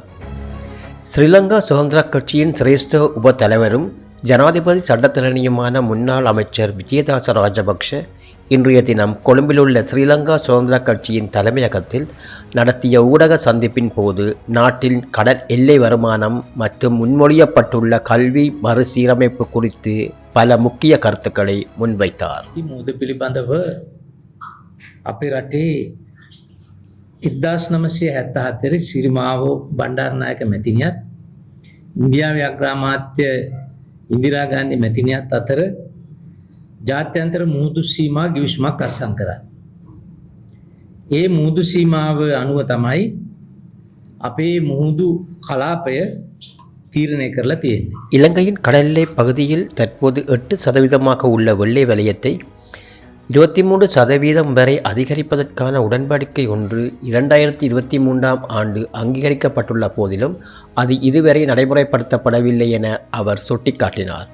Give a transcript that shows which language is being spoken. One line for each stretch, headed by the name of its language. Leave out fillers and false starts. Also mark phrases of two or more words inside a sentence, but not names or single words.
Tamil: ஸ்ரீலங்கா சுதந்திர கட்சியின் சிரேஷ்ட உப தலைவரும் ஜனாதிபதி சட்டத்தரணியுமான முன்னாள் அமைச்சர் விஜயதாச ராஜபக்ஷ இன்றைய தினம் கொழும்பிலுள்ள ஸ்ரீலங்கா சுதந்திர கட்சியின் தலைமையகத்தில் நடத்திய ஊடக சந்திப்பின் போது நாட்டின் கடல் எல்லை வருமானம் மற்றும் முன்மொழியப்பட்டுள்ள கல்வி மறுசீரமைப்பு குறித்து பல முக்கிய கருத்துக்களை முன்வைத்தார்.
Sinhala: මුද පිළිබඳව අපේ රටේ 1977 සිරිමාවෝ බණ්ඩාරනායක මැතිනියත් ඉන්දියාවේ අග්‍රාමාත්‍ය ඉන්දිරා ගාන්ධි මැතිනියත් අතර ජාත්‍යන්තර මුහුදු සීමා ගිවිසුමක් අත්සන් කරා. ඒ මුහුදු සීමාව අනුව තමයි අපේ මුහුදු කලාපය தீர்ணை කරලා තියෙන්නේ.
Tamil: இலங்கையின் கடல் பகுதியில் தற்போது 8% உள்ள வெள்ளை வலயத்தை 23% வரை அதிகரிப்பதற்கான உடன்படிக்கை ஒன்று 2023ஆம் ஆண்டு அங்கீகரிக்கப்பட்டுள்ள போதிலும் அது இதுவரை நடைமுறைப்படுத்தப்படவில்லை என அவர் சுட்டிக்காட்டினார்.